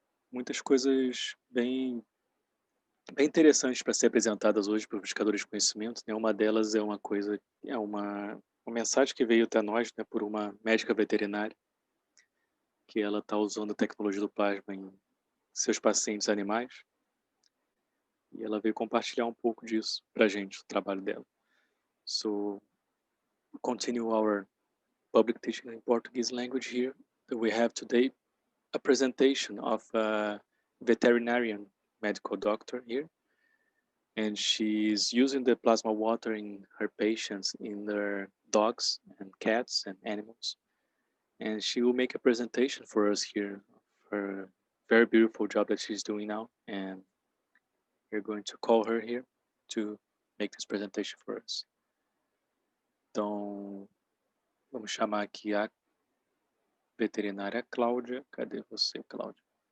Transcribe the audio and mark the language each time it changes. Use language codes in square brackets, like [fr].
[pt] muitas coisas bem interessantes para ser apresentadas hoje para os buscadores de conhecimento. Né? Uma delas é uma coisa, é uma uma mensagem que veio até nós, né, por uma médica veterinária, que ela está usando a tecnologia do plasma em seus pacientes animais, e ela veio compartilhar um pouco disso para a gente, o trabalho dela. [en] So, continue our public teaching in Portuguese language here. We have today a presentation of a veterinarian medical doctor here, and she's using the plasma water in her patients, in their dogs and cats and animals. And she will make a presentation for us here, her very beautiful job that she's doing now. And we're going to call her here to make this presentation for us. [pt] Então, vamos chamar aqui a veterinária Cláudia. Cadê você, Cláudia?